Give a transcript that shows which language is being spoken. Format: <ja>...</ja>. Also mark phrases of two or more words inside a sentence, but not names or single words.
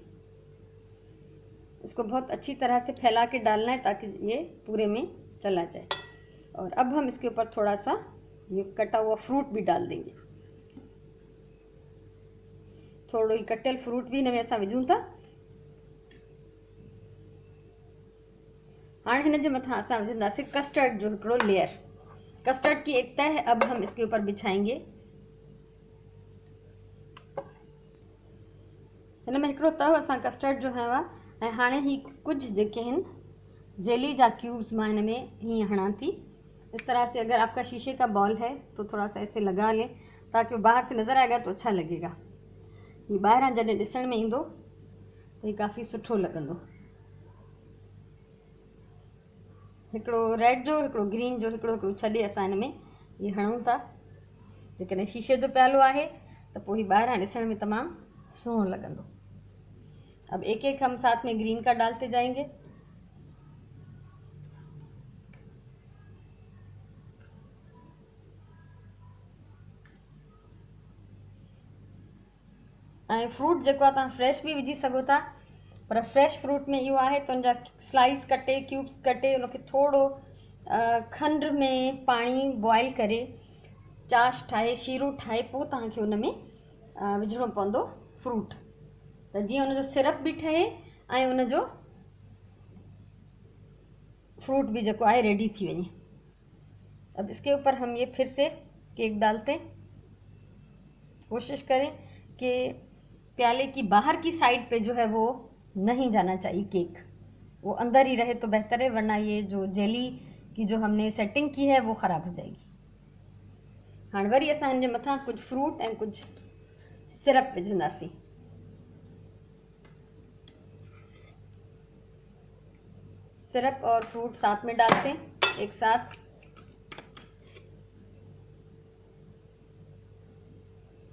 <ur>اس کو بہت اچھی طرح سے پھیلا کے ڈالنا ہے تاکہ یہ پورے میں چلا جائے. اور اب ہم اس کے اوپر تھوڑا سا یہ کٹا ہوا فروٹ بھی ڈال دیں گے.</ur> <sd>थोड़ो ही कटियल फ्रूट भी हिन में असां विझूं था। हाणे हिन जे मथां असां विझंदासीं कस्टर्ड जो हिकिड़ो लेयर।</sd> <ur>کسٹرڈ کی ایک تہہ اب ہم اس کے اوپر بچھائیں گے.</ur> <sd>हिन में हिकिड़ो तह असां कस्टर्ड जो हयो आहे। ऐं हाणे ही कुछ जेके आहिनि जेली जा क्यूब्स मां हिन में हीअं हणां थी।</sd> <ur>اس طرح سے اگر آپ کا شیشے کا باؤل ہے تو تھوڑا سا ایسے لگا لیں تاکہ وہ باہر سے نظر آئے گا تو اچھا لگے گا.</ur> <sd>ये ॿाहिरां जॾहिं ॾिसण में ईंदो त ये काफ़ी सुठो लॻंदो। हिकिड़ो रेड जो, हिकिड़ो ग्रीन जो, हिकिड़ो छॾे असां हिन में ये हणूं था। जेकॾहिं शीशे जो प्यालो आहे त पोइ ही ॿाहिरां ॾिसण में तमामु सुहिणो लॻंदो।</sd> <ur>اب ایک ایک ہم ساتھ میں گرین کا ڈالتے جائیں گے.</ur> <sd>ऐं फ्रूट जेको आहे तव्हां फ्रेश भी विझी सघो था, पर फ्रेश फ्रूट में इहो आहे त उनजा स्लाइस कटे, क्यूब्स कटे, उनखे थोड़ो खंड में पाणी बॉयल करे चाश ठाहे, शीरो ठाहे, पोइ तव्हांखे उन में विझणो पवंदो फ्रूट, त जीअं उनजो सिरप भी ठहे ऐं उनजो फ्रूट भी जेको आहे रेडी थी वञे।</sd> <ur>اب اس کے اوپر ہم یہ پھر سے کیک ڈالتے ہیں. کوشش کریں کہ پیالے کی باہر کی سائیڈ پہ جو ہے وہ نہیں جانا چاہیے کیک، وہ اندر ہی رہے تو بہتر ہے، ورنہ یہ جو جیلی کی جو ہم نے سیٹنگ کی ہے وہ خراب ہو جائے گی.</ur> <sd>हाणे वरी असां हिन जे मथां कुछ फ्रूट ऐं कुछ सिरप विझंदासीं।</sd> <ur>سیرپ اور فروٹ ساتھ میں ڈالتے ہیں ایک ساتھ.</ur>